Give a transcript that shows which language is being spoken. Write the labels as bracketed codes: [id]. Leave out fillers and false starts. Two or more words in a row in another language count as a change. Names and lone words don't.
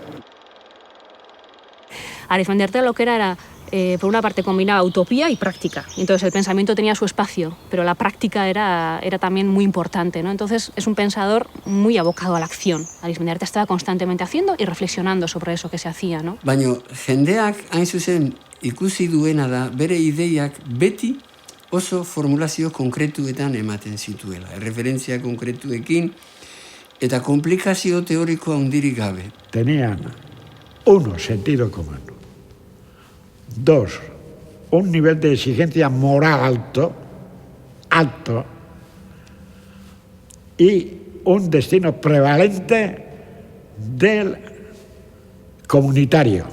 [es] Arizmendiarrieta lo que era, por una parte, combinaba utopía y práctica. Entonces el pensamiento tenía su espacio, pero la práctica era también muy importante, ¿no? Entonces es un pensador muy abocado a la acción. Arizmendiarrieta estaba constantemente haciendo y reflexionando sobre eso que se hacía, ¿no? [eu] Baina jendeak hain zuzen ikusi duena da bere ideiak beti oso formulazio konkretuetan ematen zituela, referentzia konkretuekin eta komplikazio teoriko handirik gabe. [es] Tenían, uno, sentido común. Dos, un nivel de exigencia moral alto, y un destino prevalente del comunitario.